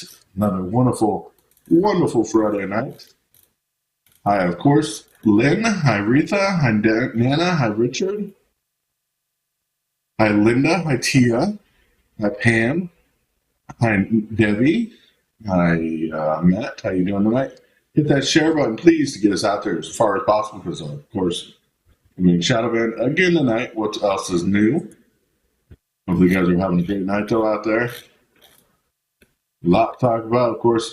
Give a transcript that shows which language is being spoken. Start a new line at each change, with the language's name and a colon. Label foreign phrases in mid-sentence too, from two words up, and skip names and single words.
English: Another wonderful Friday night. Hi, of course, Lynn. Hi, Retha. Hi, Nana. Hi, Richard. Hi, Linda. Hi, Tia. Hi, Pam. Hi, Debbie. Hi, Matt. How you doing tonight? Hit that share button, please, to get us out there as far as possible, because, of course, Shadow Band again tonight. What else is new? Hopefully you guys are having a great night though out there. A lot to talk about, of course.